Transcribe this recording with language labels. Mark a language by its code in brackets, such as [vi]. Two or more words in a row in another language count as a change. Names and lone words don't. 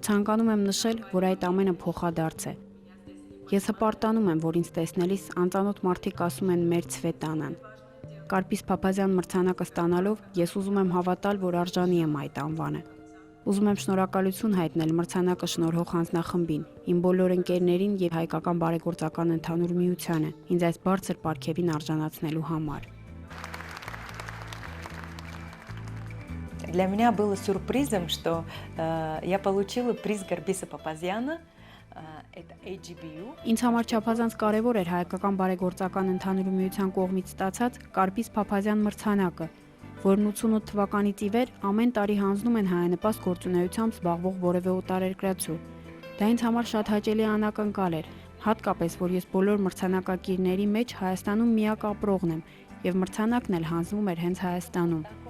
[hy] ցանկանում եմ նշել, որ այդ ամենը փոխադարձ է։ Ես հպարտանում եմ, որ ինձ տեսնելիս անծանոթ մարդիկ ասում են մեր Ցվետանան։ Կարբիս Փափազյան մրցանակը ստանալով ես ուզում եմ հավատալ, որ արժանի եմ այդ անվանը։ Ուզում եմ շնորհակալություն հայտնել մրցանակը շնորհող հանձնախմբին, իմ բոլոր ընկերներին եւ հայկական բարեգործական ընդհանուր միությանը, ինձ այս բարձր պարգևին արժանացնելու համար։ [ru] Для меня было сюрпризом, что я получила приз Карбиса Папазяна. Это AGBU. [hy] Ինձ համար չափազանց կարևոր էր հայկական բարեգործական ընդհանուր միության կողմից ստացած Կարբիս Փափազյան մրցանակը, որն 88 թվականից ի վեր ամեն տարի հանձնում են հայանպաստ գործունեությամբ զբաղվող որևէ օտարերկրացու։ Դա ինձ համար շատ հաճելի անակնկալ էր, հատկապես որ ես բոլոր մրցանակակիրների մեջ Հայաստանում միակ ապրողն եմ, եւ մրցանակն էլ հանձնվում էր հենց Հայաստանում։